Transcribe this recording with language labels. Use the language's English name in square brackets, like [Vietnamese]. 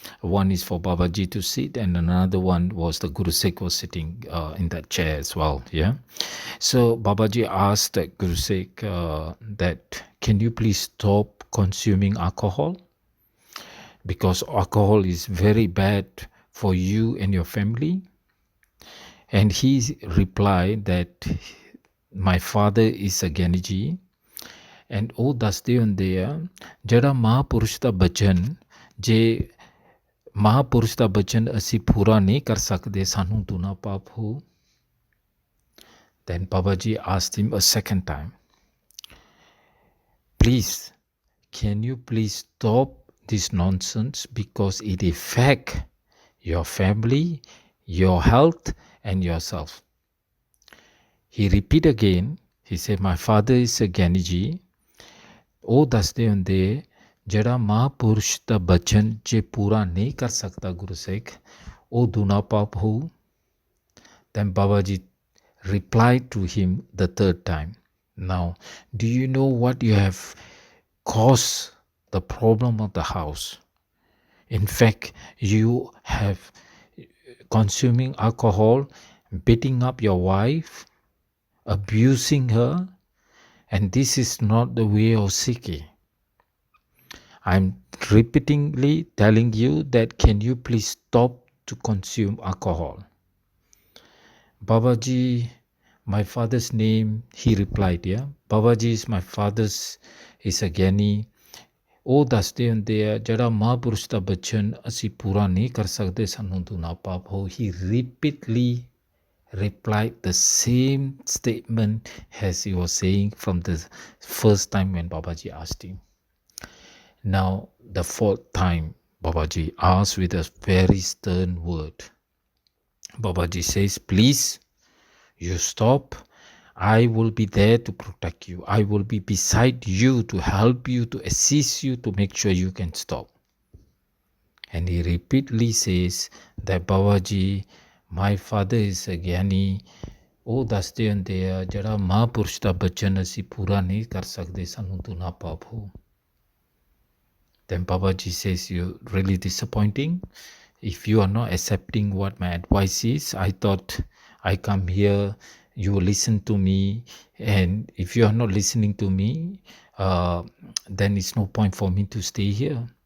[English] One is for Babaji to sit, and another one was the Guru Sikh was sitting in that chair as well. Yeah. So Babaji asked that Guru Sikh that, can you please stop consuming alcohol? because alcohol is very bad for you and your family. And he replied that my father is a Gyani Ji, and [Punjabi] ਉਹ ਦੱਸਦੇ ਹੁੰਦੇ ਆ ਜਿਹੜਾ ਮਹਾਂਪੁਰਸ਼ ਦਾ ਬਚਨ ਜੇ ਮਹਾਂਪੁਰਸ਼ ਦਾ ਬਚਨ ਅਸੀਂ ਪੂਰਾ ਨਹੀਂ ਕਰ ਸਕਦੇ ਸਾਨੂੰ ਦੂਣਾ ਪਾਪ ਹੋ. [English] Then Babaji asked him a second time, please, can you please stop this nonsense because it affects your family, your health, and yourself. He repeat again, he said, my father is a Gyani Ji. [Punjabi] ਉਹ ਦੱਸਦੇ ਹੁੰਦੇ ਜਿਹੜਾ ਮਹਾਂਪੁਰਸ਼ ਦਾ ਬਚਨ ਜੇ ਪੂਰਾ ਨਹੀਂ ਕਰ ਸਕਦਾ ਗੁਰਸਿੱਖ ਉਹ ਦੂਣਾ ਪਾਪ ਹੋਊ. [English] Then Babaji replied to him the third time, now do you know what you have caused the problem of the house? In fact, you have consuming alcohol, beating up your wife, abusing her, and this is not the way of Sikhi. I'm repeatedly telling you that can you please stop to consume alcohol? Babaji, my father's name, he replied, yeah, Babaji is my father's, is a Gyani. [Punjabi] ਉਹ ਦੱਸਦੇ ਹੁੰਦੇ ਆ ਜਿਹੜਾ ਮਹਾਂਪੁਰਸ਼ ਦਾ ਬਚਨ ਅਸੀਂ ਪੂਰਾ ਨਹੀਂ ਕਰ ਸਕਦੇ ਸਾਨੂੰ ਦੂਣਾ ਪਾਪ ਹੋ. [English] He repeatedly replied the same statement as he was saying from the first time when Babaji asked him. Now the fourth time Babaji asked with a very stern word. Babaji says, please, you stop. I will be there to protect you. I will be beside you to help you, to assist you, to make sure you can stop. And he repeatedly says that Babaji, my father is a Gyani. [Punjabi] ਉਹ ਦੱਸਦੇ ਹੁੰਦੇ ਆ ਜਿਹੜਾ ਮਹਾਂਪੁਰਸ਼ ਦਾ ਬਚਨ ਅਸੀਂ ਪੂਰਾ ਨਹੀਂ ਕਰ ਸਕਦੇ ਸਾਨੂੰ ਦੂਣਾ ਪਾਪ ਹੋ. [English] Then Babaji says, you're really disappointing. If you are not accepting what my advice is, I thought I come here, you listen to me, and if you are not listening to me, then it's no point for me to stay here.